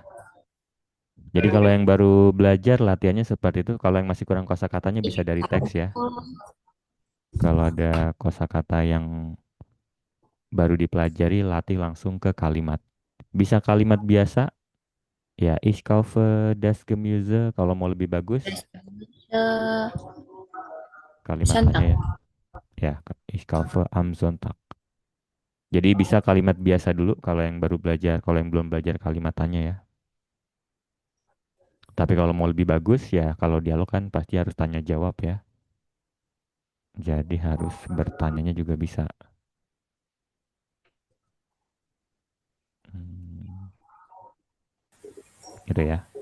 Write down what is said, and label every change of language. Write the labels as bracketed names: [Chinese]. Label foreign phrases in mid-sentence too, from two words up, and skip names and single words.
[Indonesian] Jadi kalau yang baru belajar latihannya seperti itu. Kalau yang masih kurang kosakatanya bisa dari teks ya. Kalau ada kosakata yang baru dipelajari, latih langsung ke kalimat. Bisa kalimat biasa, ya [German] ich kaufe das Gemüse. [Indonesian] Kalau mau lebih bagus, kalimatannya ya. Ya, [German] ich kaufe am Sonntag. [Indonesian] Jadi bisa kalimat biasa dulu kalau yang baru belajar, kalau yang belum belajar kalimatannya ya. Tapi kalau mau lebih bagus ya kalau dialog kan pasti harus tanya jawab ya. Jadi harus bertanyanya juga bisa. Gitu ya.